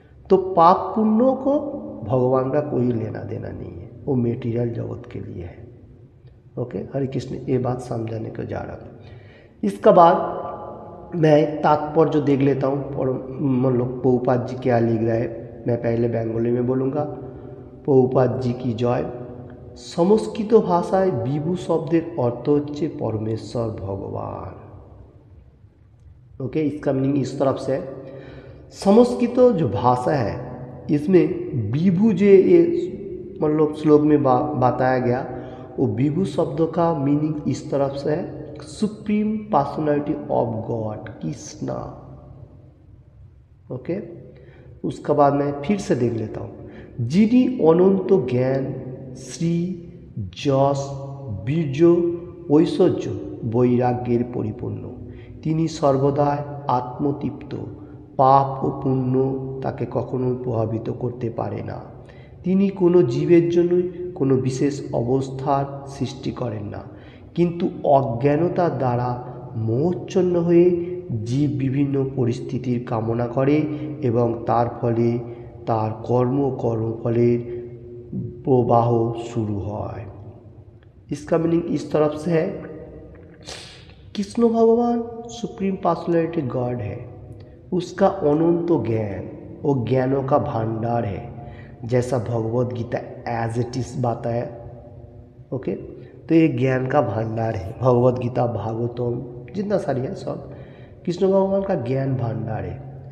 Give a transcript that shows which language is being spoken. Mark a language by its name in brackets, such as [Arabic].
[Hindi] तो पाप पुण्यों को भगवान का कोई लेना देना नहीं है, वो मेटीरियल जगत के लिए है। ओके, हरे कृष्ण, ये बात समझाने को जा रहा हूँ। इसका बाद मैं तात्पर्य जो देख लेता हूँ, और मतलब प्रभुपाद जी क्या लिख रहा है। मैं पहले बंगाली में बोलूँगा। प्रभुपाद जी की जय। [Bangla] সংস্কৃত ভাষায় বিভু শব্দের অর্থ হচ্ছে परमेश्वर भगवान। [Hindi] ओके, इसका मीनिंग इस तरफ से है। संस्कृत जो भाषा है इसमें विभु जो ये मतलब श्लोक में बताया गया, वो विभु शब्द का मीनिंग इस तरफ से है, supreme personality of God, Krishna. Okay, उसका बाद मैं फिर से देख लेता हूँ। [Bangla] जिनी अनंत ज्ञान, श्री, যশ, বীর্য, ঐশ্বর্য, বৈরাগ্যের পরিপূর্ণ, তিনি সর্বদাই আত্মতৃপ্ত। পাপ ও পুণ্য তাকে কখনোই প্রভাবিত করতে পারে না। তিনি কোনো জীবের জন্যই কোনো বিশেষ অবস্থার সৃষ্টি করেন না, কিন্তু অজ্ঞানতার দ্বারা মোহচ্ছন্ন হয়ে জীব বিভিন্ন পরিস্থিতির কামনা করে এবং তার ফলে তার কর্মফলের [Hindi] प्रवाह शुरू है। इसका मीनिंग इस तरफ से है, कृष्ण भगवान सुप्रीम पर्सनैलिटी गॉड है, उसका अनंत ज्ञान वो ज्ञानों का भंडार है, जैसा Bhagavad Gita as it is बताया। ओके, तो ये ज्ञान का भंडार है। भगवत गीता, भागवतम, जितना सारी है सब कृष्ण भगवान का ज्ञान भंडार है।